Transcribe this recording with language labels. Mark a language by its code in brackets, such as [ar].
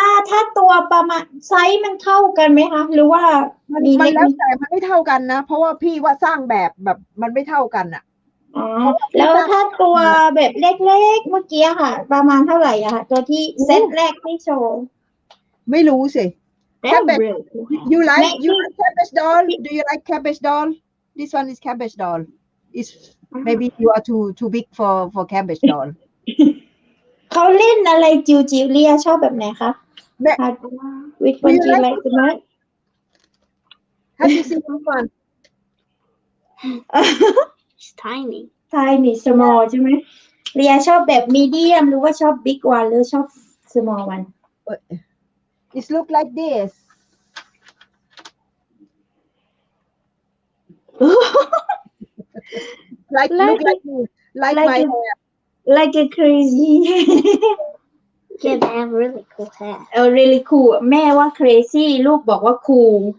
[th] ถ้าตัวประมาณไซส์มันเท่ากันไหมคะ หรือว่า มัน มีเล็ก แล้วแต่มันไม่เท่ากันนะ เพราะว่าพี่ว่าสร้างแบบมันไม่เท่ากันอ่ะ อ๋อแล้วถ้าตัวแบบเล็กๆเมื่อกี้ค่ะ ประมาณเท่าไหร่อะค่ะตัวที่เซตแรกที่โชว์ ไม่รู้สิ [en] They're Cabbage. really cool. you like cabbage doll do you like cabbage doll this one is cabbage doll is maybe you are too big for cabbage doll [th] เขาเล่นอะไรจิวเลียชอบแบบไหนคะ แม่ [en] Which one do you like the most have you seen this one It's tiny. tiny small [th] ใช่ไหมเลียชอบแบบมีเดียมหรือว่าชอบ [en] big one [th] หรือชอบ [en] small one it look like this like look like me like my hair like a crazy Yeah, they have really cool hair. really cool [th] แม่ว่า [en] crazy [th] ลูกบอกว่า [en] cool